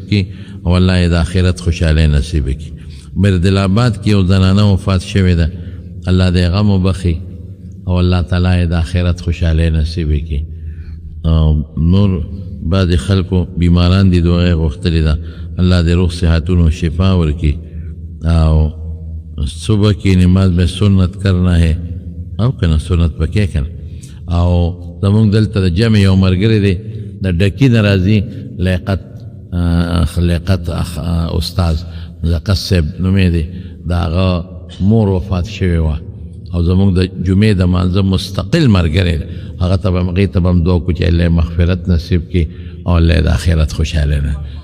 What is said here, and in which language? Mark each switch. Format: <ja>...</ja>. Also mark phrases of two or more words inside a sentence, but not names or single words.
<ps>کړي او الله یې د آخرت خوشحالۍ نصیب کړي بردل آباد کې یو زنانه وفات شوی ده الله دې غم وبخي او الله تعالی یې د آخرت خوشحالۍ نصیب کړي نور بعضې خلکو بیماران دي دعا یې غوښتلې ده الله دې روغ صحتونو شفا ورکړي او</ps> <ur>صبح کی نماز میں سنت کرنا ہے</ur> <ps>او کنه سنت پکې کنه او زمونږ دلته د جمع یو ملګری دی د ډکي نه راځي لیاقت استاذ لیاقت صاحب نومې دی د هغه مور وفات شوې وه او زمونږ د جمعې د مانځه مستقل ملګری دی هغه ته به هغې ته به هم دعا وکړو چې الله یې مغفرت نصیب کړي او الله یې د آخرت خوشحاله نه</ps>